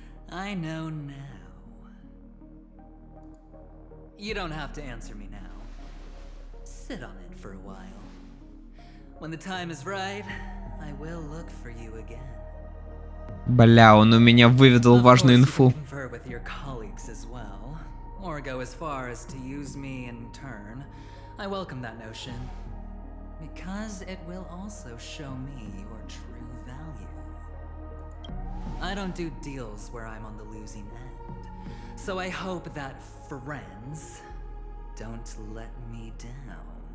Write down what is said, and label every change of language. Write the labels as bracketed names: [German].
[English] I know now. You don't have to answer me now. Sit on it for a while. When the time is right, I will look for you again. [Russian] Бля, он у меня выведал важную инфу. [English] Confer with your colleagues as well, or go as far as to use me in turn, I welcome that notion. Because it will also show me your true value. I don't do deals where I'm on the losing end. So I hope that friends don't let me down.